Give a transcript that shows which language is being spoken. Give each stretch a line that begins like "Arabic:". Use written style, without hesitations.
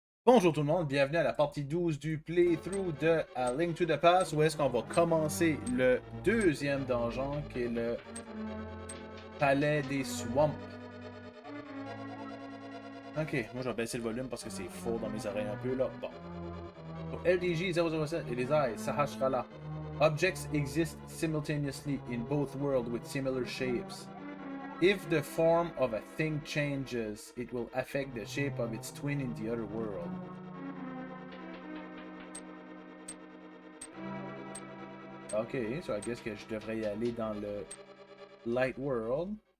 French: Bonjour tout le monde, bienvenue à la partie 12 du playthrough de A Link to the Past, où est-ce qu'on va commencer le deuxième donjon, qui est le Palais des Swamps. Ok, moi je vais baisser le volume parce que c'est faux dans mes oreilles un peu là. Bon. So, LDG 007 et les eyes, Sahasrara.
English: Objects exist simultaneously in both worlds with similar shapes. If the form of a thing changes, it will affect the shape of its twin in the other world. Ok, so I guess
French: que je devrais y aller dans le Light World.